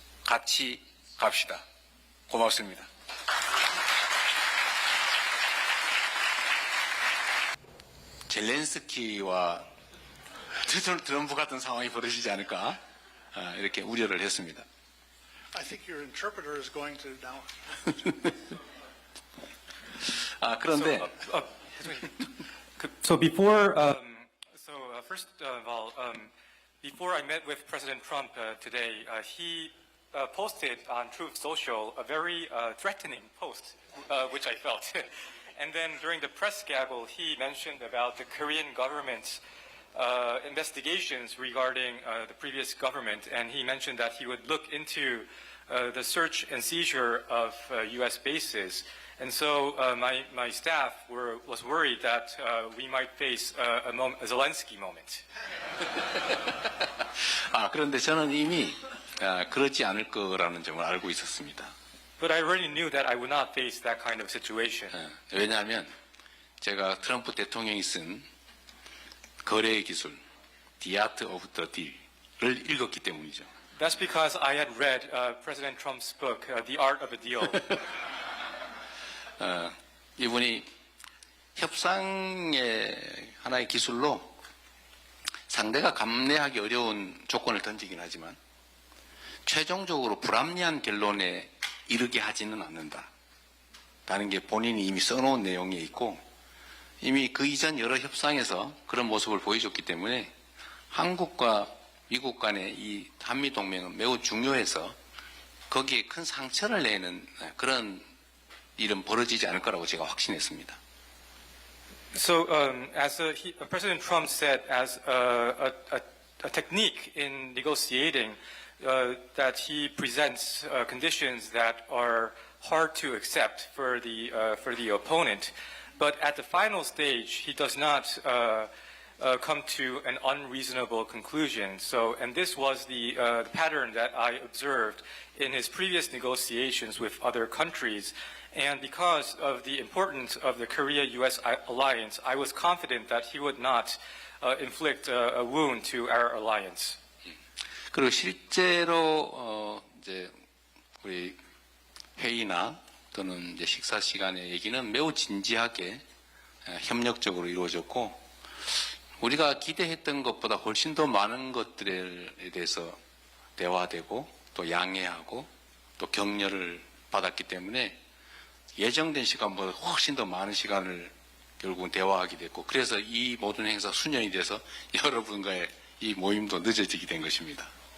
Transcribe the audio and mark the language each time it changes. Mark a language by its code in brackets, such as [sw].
[ko] 같이 갑시다. 고맙습니다. 젤렌스키와 트럼프 같은 상황이 벌어지지 않을까 이렇게 우려를 했습니다. [en] I think your interpreter is going to now. [ko] 그런데 [en] So before, first of all, before I met with President Trump today, he posted on Truth Social a very threatening post, which I felt. And then during the press gaggle, he mentioned about the Korean government's investigations regarding the previous government, and he mentioned that he would look into the search and seizure of U.S. bases. And so my staff was worried that we might face a Zelensky moment. [ko] 그런데 저는 이미 그렇지 않을 거라는 점을 알고 있었습니다. [en] But I already knew that I would not face that kind of situation. [ko] 왜냐하면 제가 트럼프 대통령이 쓴 거래의 기술, The Art of the Deal을 읽었기 때문이죠. [en] That's because I had read President Trump's book, The Art of a Deal. [ko] 이분이 협상의 하나의 기술로 상대가 감내하기 어려운 조건을 던지긴 하지만 최종적으로 불합리한 결론에 이르게 하지는 않는다라는 게 본인이 이미 써놓은 내용에 있고 이미 그 이전 여러 협상에서 그런 모습을 보여줬기 때문에 한국과 미국 간의 이 한미동맹은 매우 중요해서 거기에 큰 상처를 내는 그런 일은 벌어지지 않을 거라고 제가 확신했습니다. [en] So, as President Trump said, as a technique in negotiating, that he presents conditions that are hard to accept for the opponent, but at the final stage, he does not come to an unreasonable conclusion. So, and this was the pattern that I observed in his previous negotiations with other countries. And because of the importance of the Korea-U.S. alliance, I was confident that he would not inflict a wound to our alliance. [ko] 그리고 실제로 이제 우리 회의나 또는 이제 식사 시간의 얘기는 매우 진지하게 협력적으로 이루어졌고 우리가 기대했던 것보다 훨씬 더 많은 것들에 대해서 대화되고 또 양해하고 또 격려를 받았기 때문에 예정된 시간보다 훨씬 더 많은 시간을 결국은 대화하게 됐고 그래서 이 모든 행사 수년이 돼서 여러분과의 이 모임도 늦어지게 된 것입니다.